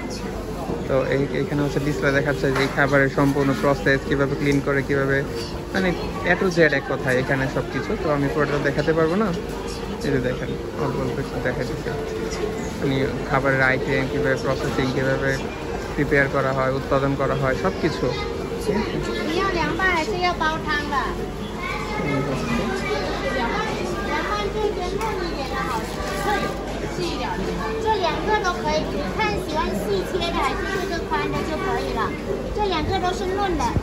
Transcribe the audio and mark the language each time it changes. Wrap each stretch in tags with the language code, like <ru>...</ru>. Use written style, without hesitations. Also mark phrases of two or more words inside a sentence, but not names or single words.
<bn>তো এইখানে হচ্ছে ডিসপ্লে দেখাচ্ছে যে এই খাবারের সম্পূর্ণ প্রসেস, কীভাবে ক্লিন করে, কীভাবে, মানে</bn> <en>A to Z</en> <bn>এক কথায় এখানে সব কিছু। তো আমি পুরোটা দেখাতে পারবো না, এটা দেখেন অল্প অল্প একটু দেখা দিচ্ছে, মানে খাবারের আইটেম কীভাবে প্রসেসিং, কীভাবে প্রিপেয়ার করা হয়, উৎপাদন করা হয়, সব কিছু।</bn> <zh>这两个都可以，看喜欢细切的还是这个宽的就可以了。这两个都是嫩的。</zh>